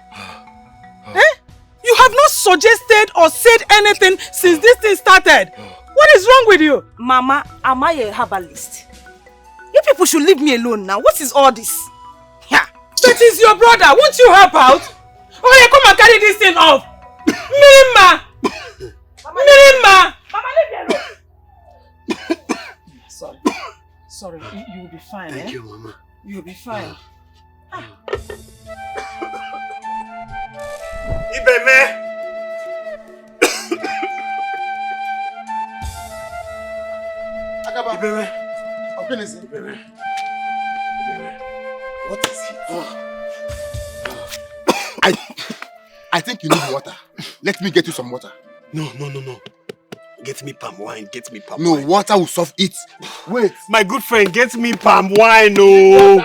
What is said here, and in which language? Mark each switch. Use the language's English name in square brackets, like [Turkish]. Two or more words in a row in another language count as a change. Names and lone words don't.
[English] You have not suggested or said anything since this thing started. What is wrong with you? Mama, am I a herbalist? You people should leave me alone now. What is all this? Yeah. That is your brother. Won't you help out? Oh, yeah, come and carry this thing off. Mirima! Mirima! Mama, leave me alone. Sorry, you will be fine. Thank you, Mama. You will be fine. Ibeme! Agaba. Ibeme! Ibeme. What is it? I think you need water. Let me get you some water. No. Get me palm wine. No, water will solve it. Wait. My good friend, get me palm wine, no.